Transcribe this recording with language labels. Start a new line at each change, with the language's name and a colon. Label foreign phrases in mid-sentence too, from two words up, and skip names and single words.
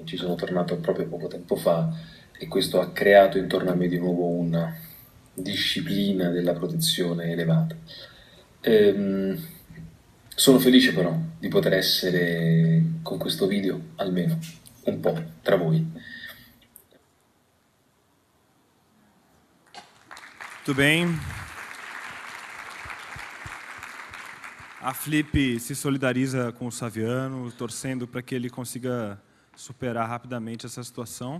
Italian: Ci sono tornato proprio poco tempo fa e questo ha creato intorno a me di nuovo una disciplina della protezione elevata. Sono felice però di poter essere con questo video almeno un po' tra voi.
Portuguese: Muito bem. A Flip se solidariza com o Saviano, torcendo para que ele consiga superar rapidamente essa situação.